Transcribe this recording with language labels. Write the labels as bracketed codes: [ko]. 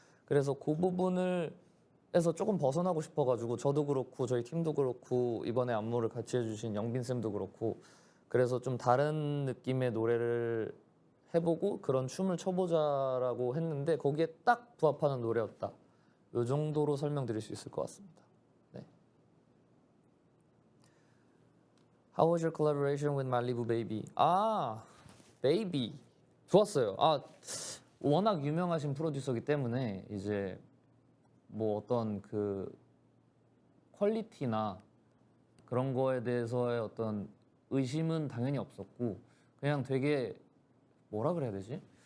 [ko] 그래서 그 부분을 해서 조금 벗어나고 싶어가지고 저도 그렇고 저희 팀도 그렇고 이번에 안무를 같이 해주신 영빈 쌤도 그렇고 그래서 좀 다른 느낌의 노래를 해보고 그런 춤을 춰보자라고 했는데 거기에 딱 부합하는 노래였다. 이 정도로 설명드릴 수 있을 것 같습니다. 네. [en] How was your collaboration with Malibu Baby? [ko] Baby 좋았어요. 워낙 유명하신 프로듀서이기 때문에 이제 뭐 어떤 그 퀄리티나 그런 거에 대해서의 어떤 의심은 당연히 없었고 그냥 되게 뭐라 그래야 되지?